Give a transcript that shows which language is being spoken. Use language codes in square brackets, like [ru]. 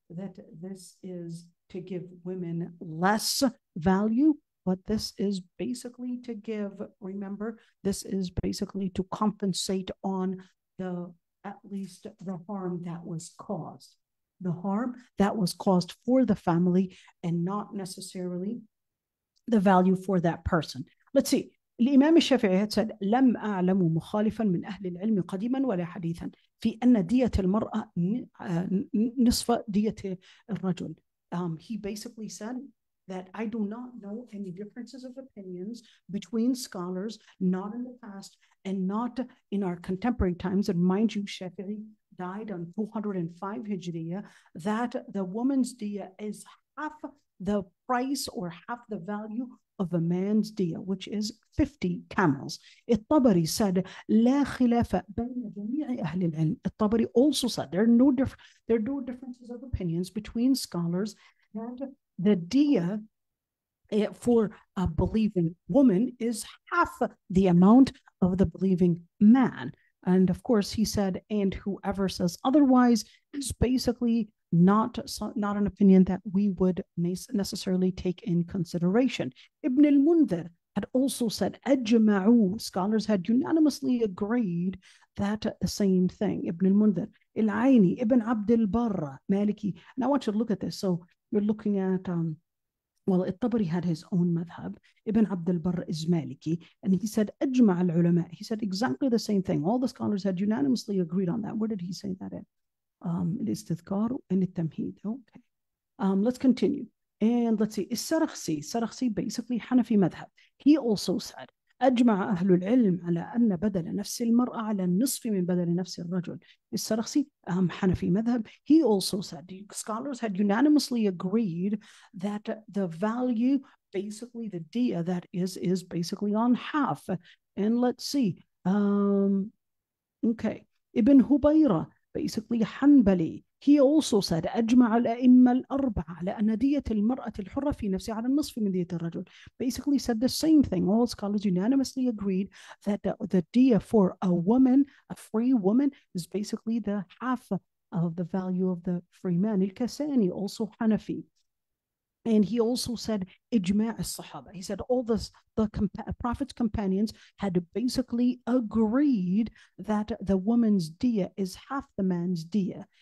[en] that this is to give women less value, but this is basically to give, remember, this is basically to compensate on at least the harm that was caused. The harm that was caused for the family and not necessarily the value for that person. Let's see. [ar] الإمام الشافعي [en] said [ar] لم أعلم مخالفا من أهل العلم قديما ولا حديثا في أن دية المرأة نصف دية الرجل. [en] He basically said that I do not know any differences of opinions between scholars, not in the past and not in our contemporary times. And mind you, Shafi'i died on 205 Hijriya, that the woman's diya is half the price or half the value of a man's diya, which is 50 camels. [ar] الطبري [en] said [ar] لا خلاف بين جميع أهل العلم. [en] الطبري also said there are no differences of opinions between scholars that the diya for a believing woman is half the amount of the believing man. And of course, he said, and whoever says otherwise is basically not an opinion that we would necessarily take in consideration. Ibn al-Mundhir had also said, أجمعوا, scholars had unanimously agreed that the same thing. Ibn al-Mundhir, al-Aini, Ibn Abd al-Barr, Maliki. And I want you to look at this. So you're looking at, well, al-Tabari had his own madhab. Ibn Abd al-Barr is Maliki. And he said, [ar] أجمع العلماء. [en] He said exactly the same thing. All the scholars had unanimously agreed on that. Where did he say that in? [ar] الاستذكار and التمهيد. [en] Okay. Let's continue. And let's see. Sarakhsi basically Hanafi madhab. He also said [ar] أجمع أهل العلم على أن بدل نفس المرأة على النصف من بدل نفس الرجل. [en] السرخسي Hanafi madhab. He also said the scholars had unanimously agreed that the value, basically the diya that is basically on half. And let's see. Okay. Ibn Hubayra, basically Hanbali, he also said [ar] أجمع الأئمة الأربعة على أن دية المرأة الحرة في نفسها على النصف من دية الرجل. [en] Basically said the same thing. All scholars unanimously agreed that the diya for a woman, a free woman, is basically the half of the value of the free man. Al-Kasani, also Hanafi. And he also said ijma' as-sahaba. He said all the Prophet's companions had basically agreed that the woman's diya is half the man's diya.